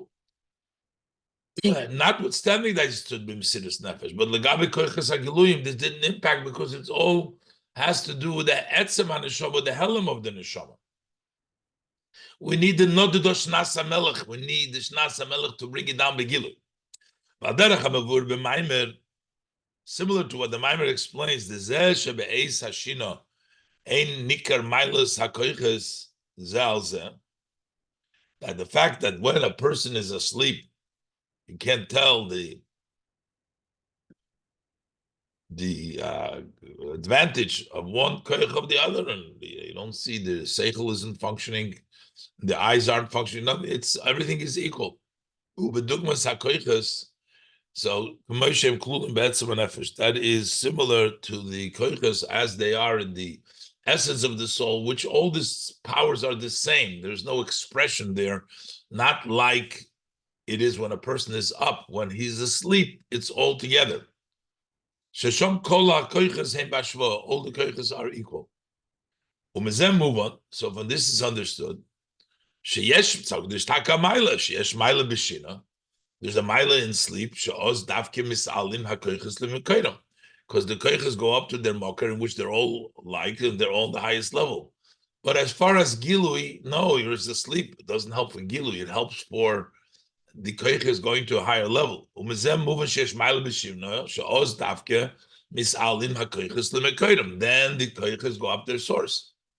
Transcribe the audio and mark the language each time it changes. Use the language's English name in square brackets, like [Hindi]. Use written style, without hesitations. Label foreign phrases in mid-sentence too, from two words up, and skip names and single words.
[English] Notwithstanding that it stood [Hebrew] במסירת נפש, [English] but [Hebrew] לגבי כוחות הגילויים, [English] this didn't impact because it's all has to do with the [Hebrew] עצם הנשמה, [English] the helam of the neshama. We need the [Hebrew] נדדה שנת המלך. [English] We need the [Hebrew] שנת המלך [English] to bring it down begilu. [Hebrew] ועל-דרך המבואר במאמר, [English] similar to what the Maimer explains, the [Hebrew] זה שבעת השינה אין ניכר מעלת הכוחות זה, [English] that the fact that when a person is asleep, you can't tell the advantage of one koich of the other, and you don't see the seichel isn't functioning, the eyes aren't functioning. Nothing. It's everything is equal. [Hebrew] ובדוגמת הכוחות. [English] So that is similar to the koiches as they are in the essence of the soul, which all these powers are the same. There's no expression there, not like it is when a person is up. When he's asleep, it's all together. [Hebrew] ששם כל הכוחות הם בשוה. [English] All the koiches are equal. Umezem move on. So when this is understood, [Hebrew] שיש צד דיש מעלה, שיש מעלה בשינה. [English] There's a maila in sleep. [Hebrew] שאז דווקא מתעלים הכוחות למקורם. [English] Because the koiches go up to their mocker, in which they're all like, and they're all the highest level. But as far as gilui, no, you're asleep. It doesn't help for gilui. It helps for the koich is going to a higher level. Then the koiches go up their source.